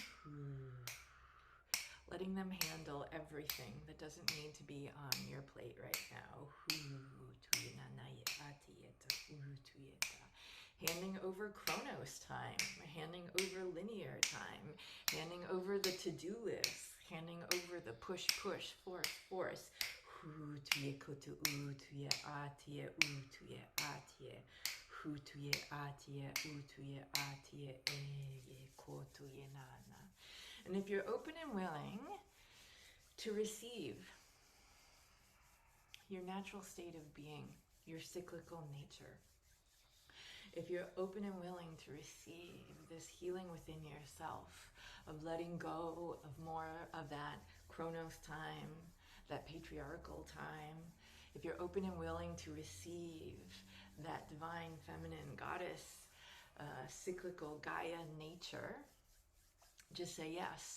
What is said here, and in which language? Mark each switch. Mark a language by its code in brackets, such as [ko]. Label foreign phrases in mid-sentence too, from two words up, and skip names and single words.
[en] letting them handle everything that doesn't need to be on your plate right now. handing over Chronos time, handing over linear time, handing over the to-do list, handing over the push, force. Hu tuye koto u tuye atie u tuye atie. Hu tuye atie u tuye atie ye koto ye nana. And if you're open and willing to receive your natural state of being, your cyclical nature, if you're open and willing to receive this healing within yourself, of letting go of more of that Chronos time, that patriarchal time, if you're open and willing to receive that divine feminine goddess, cyclical Gaia nature, just say yes.